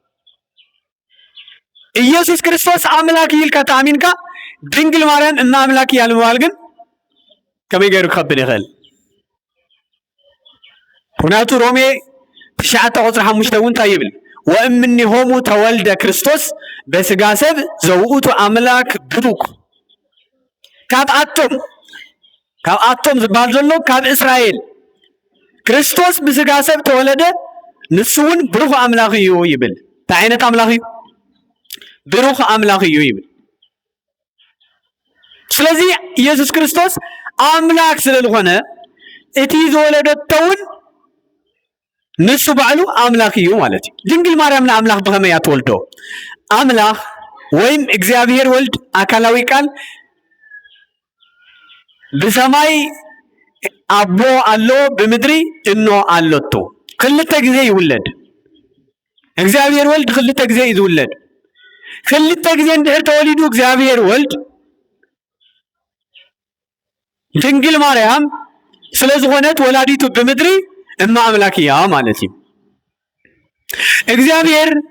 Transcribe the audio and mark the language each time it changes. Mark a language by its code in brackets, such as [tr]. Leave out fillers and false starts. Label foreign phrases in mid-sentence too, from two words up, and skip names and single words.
[ti] ኢየሱስ ክርስቶስ አምላክ ይልካ ታሚንካ ድንግል ማርያም እማ አምላክ ያለ ምባል ግን ከቢገሪ ከብድ ይኸል ሁናቱ ሮሜ 9:5 እውን ታይብል [gez] ወእምኔሆሙ ተወልደ ክርስቶስ በስጋ ሰብ ዘውኡቱ አምላክ ብሩክ [ti] ካብ አቶም ዝባል ዘሎ ካብ እስራኤል ክርስቶስ በስጋ ሰብ ተወለደ ንሱውን ብሩክ አምላክ እዩ ይብል ታይነት አምላክ እዩ ብሩክ አምላክ እዩ ይብል ስለዚህ ኢየሱስ ክርስቶስ አምላክ ስለሆነ እቲ ዘወለደተውን ንሱ ባዕሉ አምላክ እዩ ማለት እዩ ድንግል ማርያም ለአምላክ በከመይ አትወልዶ አምላክ ወይም እግዚአብሔር ወልድ አካላዊ ቃል በሰማይ አቦ አሎ በምድሪ እኖ አሎቶ ክልተ ጊዜ ይውለድ እግዚአብሔር ወልድ ክልተ ጊዜ ይውለድ ክልተ ጊዜ እንድሕር ተወሊዱ እግዚአብሔር ወልድ ድንግል ማርያም ስለዝኾነት ወላዲቱ በምድሪ እማ አምላክ ያ ማለት እዩ እግዚአብሔር